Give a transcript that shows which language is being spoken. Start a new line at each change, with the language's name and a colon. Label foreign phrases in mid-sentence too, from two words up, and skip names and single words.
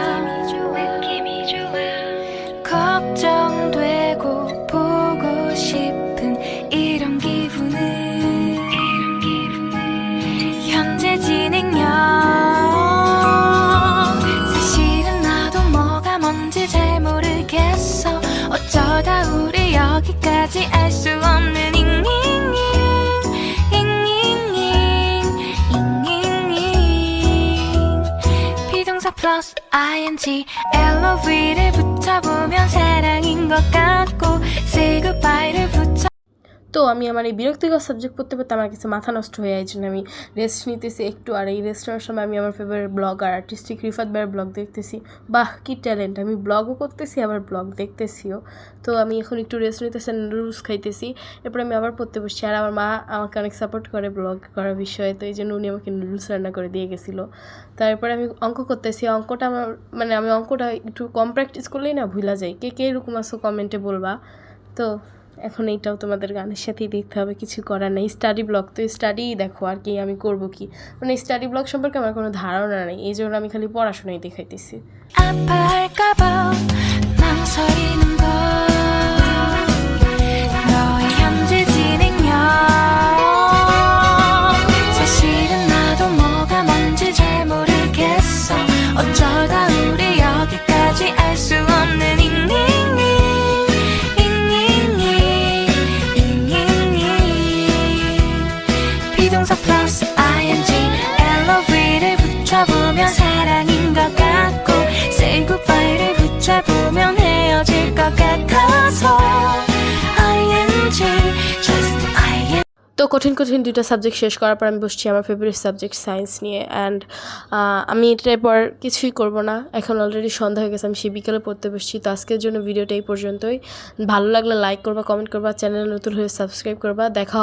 Korean: 걱정되고 보고 싶은 이런 기분은 현재 진행형 사실은 나도 뭐가 뭔지 잘 모르겠어 어쩌다 우리 여기까지 알 수 없는 잉잉잉 잉잉잉 잉잉잉 비동사 플러스 ing LOV를 붙여보면 사랑인 것 같고
English: say goodbye
Korean: 를 붙여
Bangla: তো আমি আমার এই বিরক্তিকর সাবজেক্ট পড়তে পড়তে আমার কাছে মাথা নষ্ট হয়ে যায়, জন্য আমি রেস্ট নিতেছি একটু। আর এই রেস্ট নেওয়ার সময় আমি আমার
English: favorite blogger
Bangla: আর্টিস্টিক রিফাত ভাইয়ের ব্লগ দেখতেছি। বাহ, কি ট্যালেন্ট! আমি ব্লগও করতেছি আবার ব্লগ দেখতেছিও। তো আমি এখন একটু রেস্ট নিতেছি, নুডলস খাইতেছি, এরপর আমি আবার পড়তে বসছি। আর আমার মা আমাকে অনেক সাপোর্ট করে ব্লগ করার বিষয়ে, তো এই জন্য উনি আমাকে নুডলস রান্না করে দিয়ে গেছিলো। তারপরে আমি অঙ্ক করতেছি। অঙ্কটা আমার মানে আমি অঙ্কটা একটু কম প্র্যাকটিস করলেই না ভুলা যাই। কে কে এরকম আছো কমেন্টে বলবা। তো এখন এইটাও তোমাদের গানের সাথেই দেখতে হবে, কিছু করার নেই।
English: study blog
Bangla: তো স্টাডিই দেখো, আর কি আমি করব কি। মানে
English: study blog
Bangla: সম্পর্কে আমার কোনো ধারণা নেই, এই জন্য আমি খালি পড়াশোনাই দেখাইতেছি।
Korean: 아파할까봐 망설이는 걸 너의 현재 진행형 사실은 나도 뭐가 뭔지 잘 모르겠어 어쩌다 우리 여기까지 알 수 없는 잉잉잉 잉잉잉 잉잉잉 비동사 플러스 ing LOV를 붙여보면 사랑인 것 같고
English: say goodbye
Korean: 를 붙여보면 헤어질 것 같아서
English: ing just ing
Bangla: তো তো কঠিন কঠিন দুইটা সাবজেক্ট শেষ করার পর আমি বসছি আমার
English: favorite subject science
Bangla: নিয়ে। অ্যান্ড আমি এটার পর কিছুই করব না, এখন অলরেডি সন্ধ্যা হয়ে গেছে, আমি সেই বিকেলে পড়তে বসছি। তো আজকের জন্য ভিডিওটা এই পর্যন্তই। ভালো লাগলে লাইক করবা, কমেন্ট করবা, চ্যানেল নতুন হয়ে সাবস্ক্রাইব করবা।